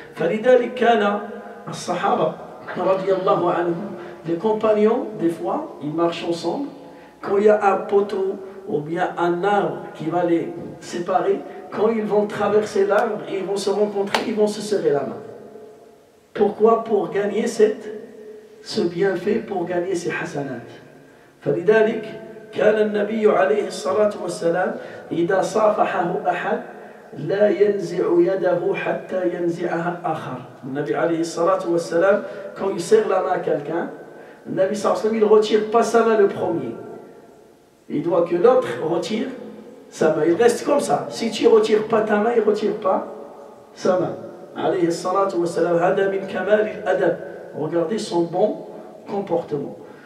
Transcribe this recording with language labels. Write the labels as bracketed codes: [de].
[ar] فلذلك كان الصحابة رضي الله عنهم, [fr] les compagnons, des fois, ils marchent ensemble. Quand il y a un poteau ou bien un arbre qui va les séparer, quand ils vont traverser l'arbre, ils vont se rencontrer, ils vont se serrer la main. Pourquoi? Pour gagner ce bienfait, pour gagner ces hasanat. [ar] فلذلك كان النبي عليه الصلاة والسلام إذا صافحه أحد لا ينزع يده حتى ينزعها الآخر. النبي عليه الصلاة والسلام [fr] quand il serre la main à quelqu'un, le Nabi [ar] sallallahu alayhi wa sallam, [fr] il ne retire pas sa main le premier. Il doit que l'autre retire sa main. Il reste comme ça. Si tu ne retires pas ta main, il ne retire pas sa main. [ar] Alayhi salatu wa salam, hada min kamal al-adab. [fr] Regardez son bon comportement.